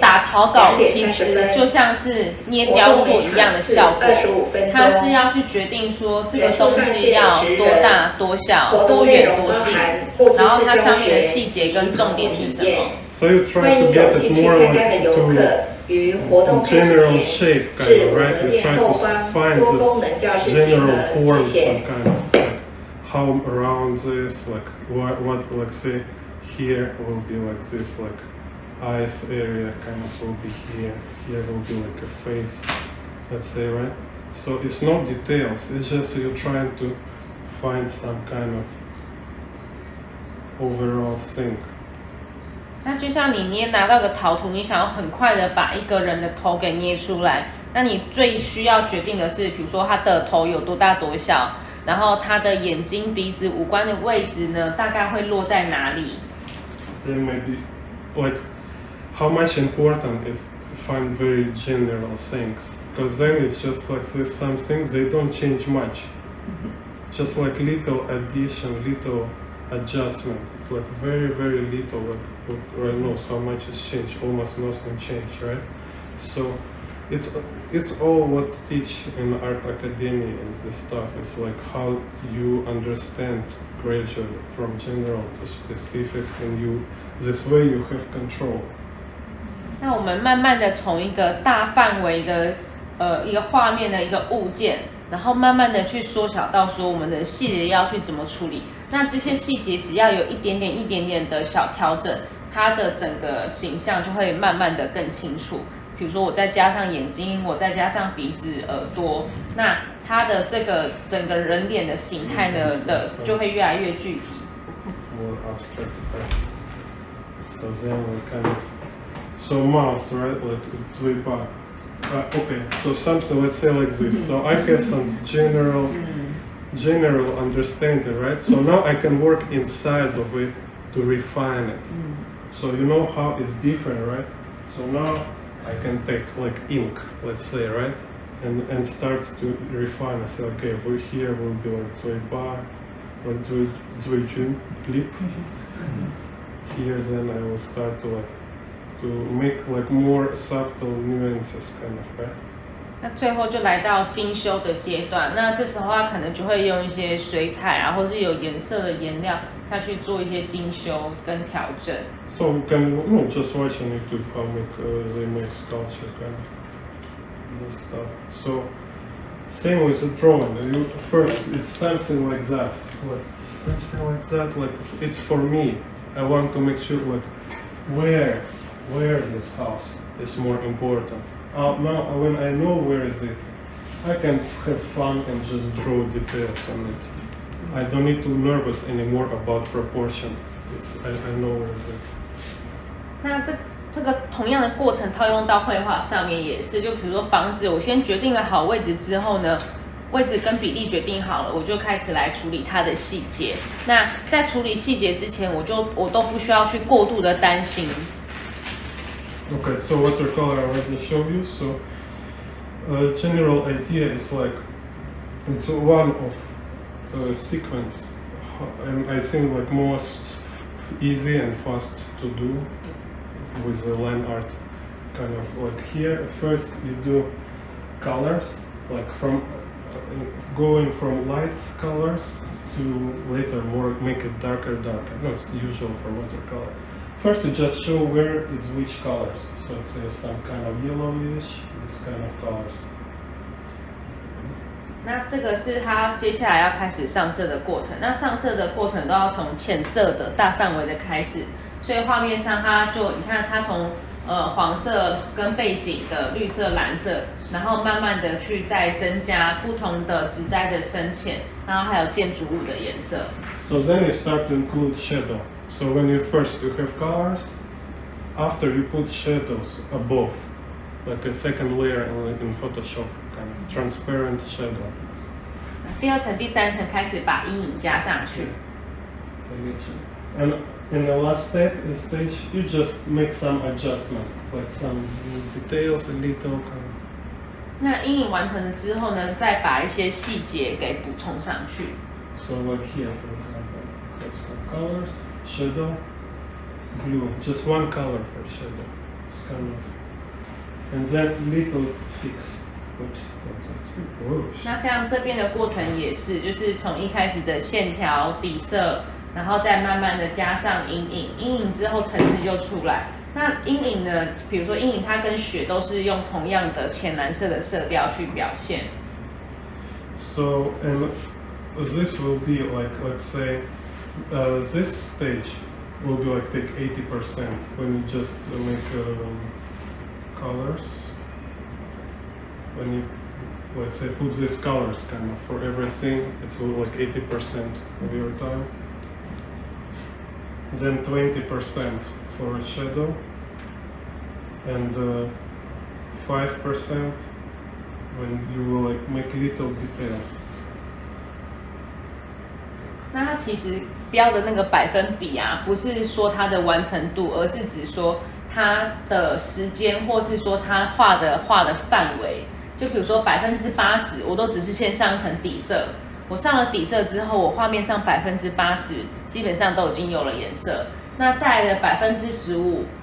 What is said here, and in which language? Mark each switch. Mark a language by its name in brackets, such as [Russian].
[Chinese] 打草稿，其实就像是捏雕塑一样的效果。 25分钟，它是要去决定说这个东西要多大、多小、多远、多近，然后它上面的细节跟重点是什么。 [English] So you try to get it more like to general shape, kind of, right? You try to find this general form, some kind of. How around this, like what, like say here will be like this, like eyes area kind of will be here. Here will be like a face, let's say, right? So it's not details. It's just you're trying to find some kind of overall thing. [Chinese] 那就像你拿到个陶土，你想要很快的把一个人的头给捏出来，那你最需要决定的是，比如说他的头有多大多小。然后他的眼睛、鼻子、五官的位置呢，大概会落在哪里 [English] ？Then maybe like how much important is find very general things, because then it's just like this. Some things they don't change much, just like little addition, little adjustment. It's like very little. Like right now, how much has changed? Almost nothing changed, right? So it's all what teach in art academy and this stuff. It's like how you understand gradually from general to specific, and this way you have control. [Chinese] 那我们慢慢的从一个大范围的一个画面的一个物件，然后慢慢的去缩小到说我们的细节要去怎么处理。那这些细节只要有一点点的小调整，它的整个形象就会慢慢的更清楚。比如说我再加上眼睛，我再加上鼻子、耳朵，那它的这个整个人脸的形态呢就会越来越具体。 [English] More abstract. So then we kind of mouth, right? Like it's way back. Okay, so something, let's say like this. So I have some general understanding, right? So now I can work inside of it to refine it. So you know how it's different, right? So now I can take like ink, let's say, right? And start to refine. I say, okay, over here will be like zwei bar, like zwei jun lip. Here then I will start to make like more subtle nuances kind of, right? [Chinese] 那最后就来到精修的阶段，那这时候他可能就会用一些水彩啊，或是有颜色的颜料下去做一些精修跟调整。 [English] So we can just watch on YouTube how they make sculpture kind of this stuff. So same with the drawing. First it's something like that, like it's for me. I want to make sure like where is this house is more important. Now when I know where is it, I can have fun and just draw details on it. I don't need to nervous anymore about proportion. I know where is it. [Chinese] 那这个同样的过程套用到绘画上面也是，就比如说房子，我先决定了好位置之后呢，位置跟比例决定好了，我就开始来处理它的细节。那在处理细节之前，我都不需要去过度的担心。 [English] Okay, so watercolor I already show you. So general idea is like it's one of sequence, and I think like most easy and fast to do with the line art. Kind of like here, first you do colors, like from going from light colors to later more make it darker. No, it's usual for watercolor. First, you just show where is which colors. So it's some kind of yellowish, this kind of colors. [Chinese] 那这个是他接下来要开始上色的过程。那上色的过程都要从浅色的大范围的开始，所以画面上你看它从黄色跟背景的绿色、蓝色，然后慢慢的去再增加不同的植栽的深浅，然后还有建筑物的颜色。 [English] So then you start to include shadow. So when you have colors, after you put shadows above, like a second layer in Photoshop, kind of transparent shadow. [Chinese] 第二层、第三层开始把阴影加上去。 [English] And in the last stage, you just make some adjustments, like some details, a little kind of. [Chinese] 那阴影完成了之后呢，再把一些细节给补充上去。 [English] So like here, for example, have some colors, shadow, blue, just one color for shadow. It's kind of, and then little fix. Oops. [Chinese] 那像这边的过程也是，就是从一开始的线条、底色，然后再慢慢的加上阴影，阴影之后层次就出来。那阴影呢，比如说阴影它跟雪都是用同样的浅蓝色的色调去表现。 [English] So and this will be like, let's say, this stage will be like take 80% when you just make colors. When you, let's say, put these colors kind of for everything, it's like 80% of your time. Then 20% for a shadow, and 5% when you will like make little details. [Chinese] 那它其实标的那个百分比啊，不是说它的完成度，而是指说它的时间，或是说它画的范围。就比如说80%，我都只是先上一层底色。我上了底色之后，我画面上80%基本上都已经有了颜色。那再来的15%，